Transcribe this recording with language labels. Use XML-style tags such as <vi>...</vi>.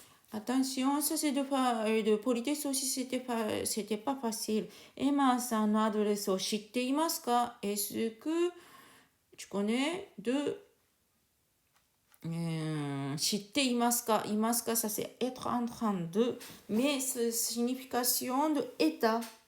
<fr>Attention, ça c'est de politesse aussi, c'était pas facile.</fr> <ja>エマさんのアドレスを知っていますか？</ja> <fr>Est-ce que tu connais de</fr> <ja>知っていますか？いますか？</ja> <fr>Ça c'est être en train de, mais c'est signification de état.</fr>